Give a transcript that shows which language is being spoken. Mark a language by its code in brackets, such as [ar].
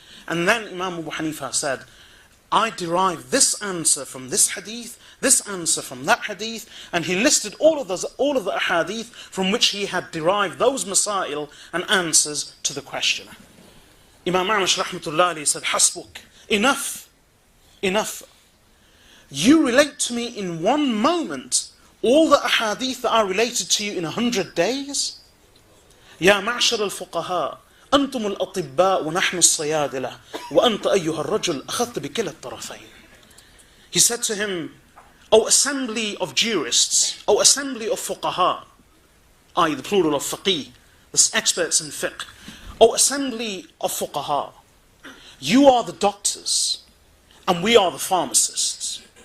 [en] And then Imam Abu Hanifah said, I derived this answer from this hadith, this answer from that hadith, and he listed all of the ahadith from which he had derived those masail and answers to the questioner. Imam A'mash rahmatullahi alayhi said, Hasbuk, enough. You relate to me in one moment all the ahadith that are related to you in 100 days? [ar] Ya ma'shar al-fuqaha, أنتم الأطباء ونحن الصيادلة وأنت أيها الرجل أخذت بكلا الطرفين. [en] He said to him, O assembly of jurists, O assembly of fuqaha, i.e. the plural of faqih, the experts in fiqh, O assembly of fuqaha, you are the doctors and we are the pharmacists.